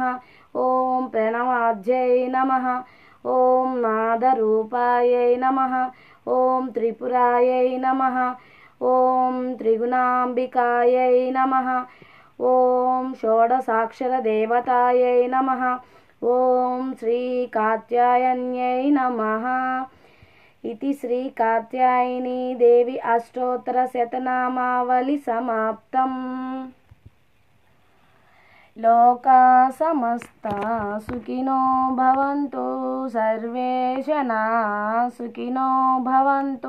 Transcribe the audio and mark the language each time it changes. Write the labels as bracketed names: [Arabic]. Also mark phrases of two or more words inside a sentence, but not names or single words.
[Sanskrit] ఓం ప్రణవాద్యై నమః ఓం నాదరూపాయై నమః ఓం త్రిపురాయై నమః ఓం త్రిగుణాంబికాయై నమః ఓం షోడశాక్షరదేవతాయై నమః ఓం శ్రీకాత్యాయన్యై నమః इति श्री कात्यायनी देवी अष्टोत्तरशतनामावली समाप्तम्। लोका समस्ता सुखिनो भवन्तु सर्वे जनाः सुखिनो भवन्तु।